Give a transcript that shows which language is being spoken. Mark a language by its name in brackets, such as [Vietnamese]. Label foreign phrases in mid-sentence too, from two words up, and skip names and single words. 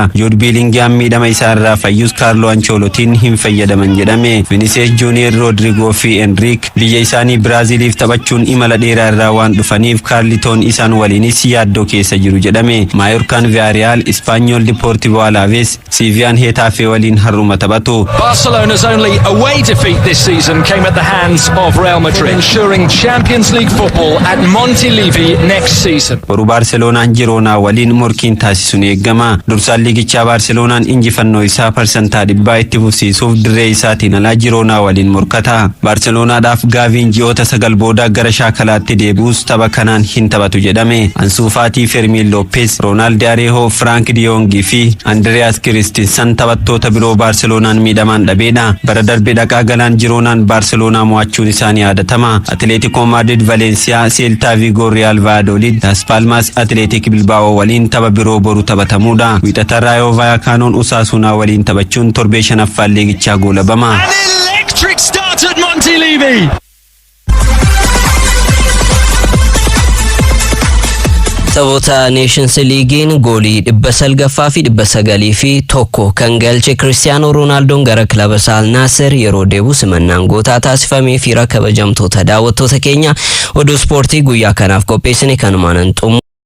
[Oromo] Jude Bellingham miidhama isaa irraa fayyus Carlo Ancelottiin hin fayyadaman jedhame. Vinicius Junior, Rodrigo fi Enrique biyya isaanii Braziliif taphachuun imala dheeraa irraa waan dhufan dhufaniif Carliton isaan waliinis yaaddoo keessa jiru jedhame. Mallorcan Villarreal, Espanyol Deportivo Alaves, Sevilla Getafe waliin harruma taphatu. [English] Barcelona's only away defeat this season came at the hands of Real Madrid, ensuring Champions League football at Montilivi next season. [Oromo] Boru Barcelonaan Girona waliin morkiin taasisuun eegama. Dursaan liigichaa Barcelonaan injifannoo isaa parsantaa 100 itti fufsiisuuf dirree isaatiin alaa Girona waliin morkata. Barcelonaadhaaf Gaaviin ji'oota 9 booda gara shaakalaatti deebi'us tapha kanaan hin taphatu jedhame. Ansu Fati, Fermin Lopez, Ronald Araujo, Frank de Jong fi Andreas Christensen taphattoota biroo Barcelonaan miidhamaan dhabeedha. Bara darbe dhaqaa galaan Gironaan Barcelona mo'achuun isaanii yaadatama. Atletico Madrid, Valencia, Celta Vigo, Real Valladolid, Las Palmas, Athletic Bilbao waliin tapha biroo boru taphatamuudha. Wiixata Rayo Vallecanoon Osasuna waliin taphachuun torbee shanaffaa liigichaa goolabama. [English] An electric start at Montilivi. [Oromo] Taphoota Nations Leaguein goolii 900 fi 900 fi tokko kan galche Cristiano Ronaldoon gara kilaba Al Nassr yeroo deebi'u simannaan gootaa taasifamee fi kabajamtoota daawwattoota keenya oduu ispoortii guyyaa kanaaf qopheessine kanumaan xumurra.